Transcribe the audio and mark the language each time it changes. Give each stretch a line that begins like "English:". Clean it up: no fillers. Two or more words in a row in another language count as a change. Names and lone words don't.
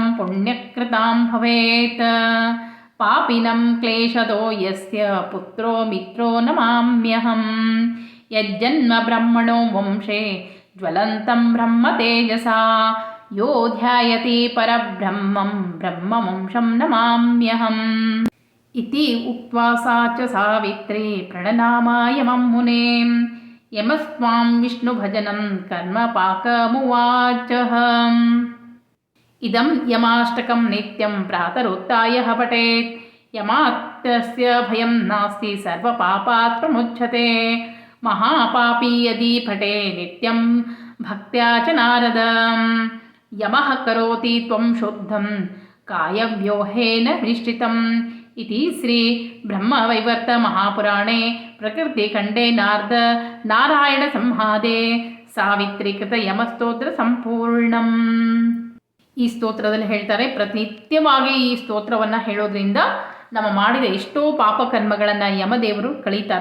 Sanskrit: ಪುಣ್ಯಕೃತಾಂ ಭವೇತ್ ಪಾಪಿನಂ ಕ್ಲೇಶದೋ ಯಸ್ಯ ಪುತ್ರೋ ಮಿತ್ರೋ ನಮಾಮ್ಯಹಂ ಯಜ್ಜನ್ಮ ಬ್ರಹ್ಮಣೋ ವಂಶೇ ಜ್ವಲಂತಂ ಬ್ರಹ್ಮ ತೇಜಸಾ ಯೋ ಧ್ಯಾಯತಿ ಪರಬ್ರಹ್ಮಂ ಬ್ರಹ್ಮವಂಶಂ ನಮಾಮ್ಯಹಂ ಇತಿ ಉಕ್ತ್ವಾ ಸಾ ಚ ಸಾವಿತ್ರಿ ಪ್ರಣನಾಮಾಯಮಂ ಮುನೇ ಯಮಸ್ತ್ವಾಂ ವಿಷ್ಣುಭಜನಂ ಕರ್ಮ ಪಾಕಮುವಾಚಃ. ಇದಂ ಯಮಾಷ್ಟಕಂ ನಿತ್ಯಂ ಪ್ರಾತರುತ್ಥಾಯ ಪಠೇತ್ ಯಮಾತ್ಯಸ್ಯ ಭಯಂ ನಾಸ್ತಿ ಸರ್ವಪಾಪಾತ್ ಪ್ರಮುಚ್ಯತೆ ಮಹಾಪಾಪಿ ಯದಿ ಪಠೇ ನಿತ್ಯಂ ಭಕ್ತ್ಯಾ ಚ ನಾರದಂ ಯಮಃ ಕರೋತಿ ತ್ವಂ ಶುದ್ಧಂ ಕಾಯವ್ಯೂಹೇನ ನಿಷ್ಠಿತಂ ಇತಿ ಶ್ರೀ ಬ್ರಹ್ಮವೈವರ್ತ ಮಹಾಪುರಾಣೆ ಪ್ರಕೃತಿಖಂಡೆ ನಾರದ ನಾರಾಯಣ ಸಂಹಾದೆ ಸಾವಿತ್ರೀಕೃತ ಯಮಸ್ತೋತ್ರ ಸಂಪೂರ್ಣಂ.
Kannada: ಈ ಸ್ತೋತ್ರದಲ್ಲಿ ಹೇಳ್ತಾರೆ, ಪ್ರತಿನಿತ್ಯವಾಗಿ ಈ ಸ್ತೋತ್ರವನ್ನು ಹೇಳೋದ್ರಿಂದ ನಮ್ಮ ಮಾಡಿದ ಎಷ್ಟೋ ಪಾಪಕರ್ಮಗಳನ್ನು ಯಮದೇವರು ಕಳೀತಾರಂತ.